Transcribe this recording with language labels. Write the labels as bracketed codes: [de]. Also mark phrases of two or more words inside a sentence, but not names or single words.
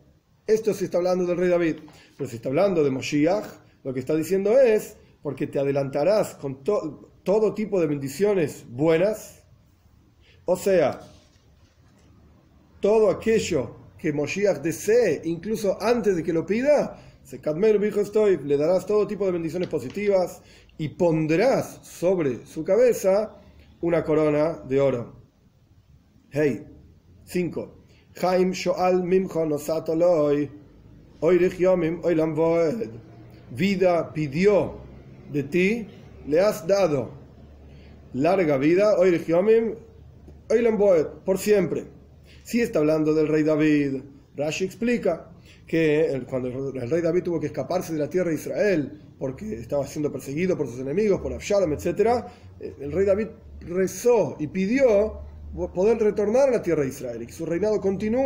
[es] Esto sí está hablando del rey David. Pero si está hablando de Moshiach, lo que está diciendo es, porque te adelantarás con todo tipo de bendiciones buenas, o sea, todo aquello que Moshiach desee, incluso antes de que lo pida, le darás todo tipo de bendiciones positivas y pondrás sobre su cabeza una corona de oro. Hey, 5. [he] חיים שאל ממך נתתה לו. [es] Vida pidió de ti, le has dado larga vida, por siempre. Si está hablando del rey David, Rashi explica que cuando el rey David tuvo que escaparse de la tierra de Israel porque estaba siendo perseguido por sus enemigos, por Absalom, etc., el rey David rezó y pidió poder retornar a la tierra de Israel y que su reinado continúe.